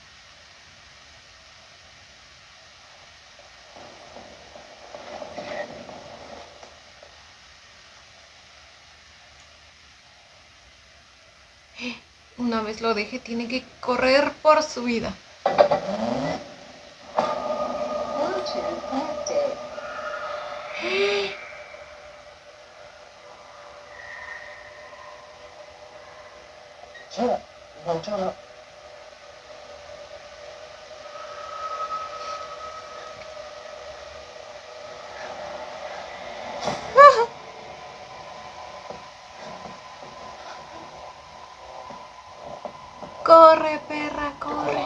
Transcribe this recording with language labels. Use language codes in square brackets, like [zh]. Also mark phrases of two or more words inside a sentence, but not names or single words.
[es] Una vez lo deje, tiene que correr por su vida. [en] Bluetooth connected. [th] เชื่อผมเชื่อแล้ว [es] Corre, perra, corre.